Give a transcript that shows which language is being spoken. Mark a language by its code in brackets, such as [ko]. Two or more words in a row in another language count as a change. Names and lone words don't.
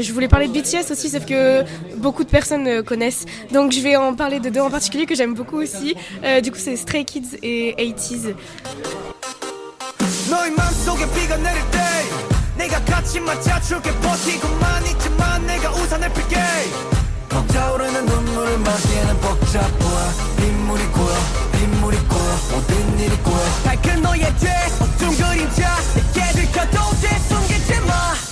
[fr] Je voulais parler de BTS aussi, sauf que beaucoup de personnes connaissent. Donc, je vais en parler de 2 en particulier que j'aime beaucoup aussi. Du coup, c'est Stray Kids et 80s. [ko] 너의 맘속에 비가 내릴 때 내가 같이 맞아줄게 버티고만 있지만 내가 우산을 필게 벅차오르는 눈물을 막기에는 복잡해 빗물이 고여 모든 일이 고여 밝은 너의 뒤 어두운 그림자 내게 들켜도 돼 숨기지 마